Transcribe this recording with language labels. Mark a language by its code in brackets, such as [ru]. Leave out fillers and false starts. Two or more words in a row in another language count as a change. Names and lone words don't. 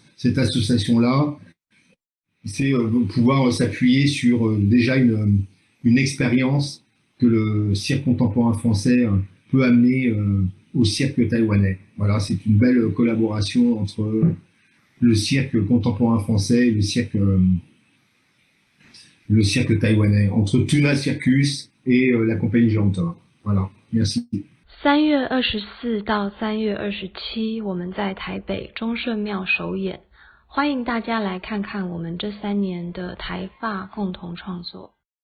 [fr] Cette association-là, c'est pouvoir s'appuyer sur déjà une expérience que le cirque contemporain français peut amener au cirque taïwanais. Voilà, c'est une belle collaboration entre le cirque contemporain français et le cirque taïwanais, entre Tuna Circus et la compagnie Géantor. Voilà, merci. [zh] 3 月24到3月27，我们在台北忠顺庙首演，欢迎大家来看看我们这3年的台法共同创作。